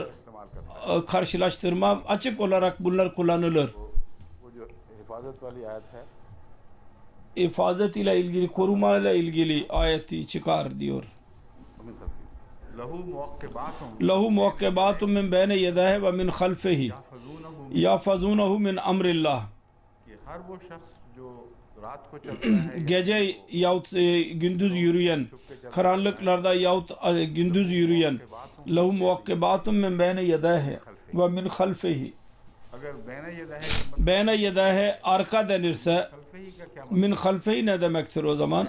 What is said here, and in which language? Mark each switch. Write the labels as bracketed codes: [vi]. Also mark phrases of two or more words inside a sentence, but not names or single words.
[tr] Karşılaştırma açık olarak bunlar kullanılır. İfazet ile ilgili, koruma ile ilgili ayeti çıkar diyor. [ar] له معقبات من بين يديه ومن خلفه يحفظونه من أمر الله. [tr] Gece yahut gündüz yürüyen, karanlıklarda yahut gündüz yürüyen, [ar] له معقبات من بين يديه ومن خلفه. بين يديه [tr] arka denirse, [ar] من خلفه [tr] ne demektir o zaman?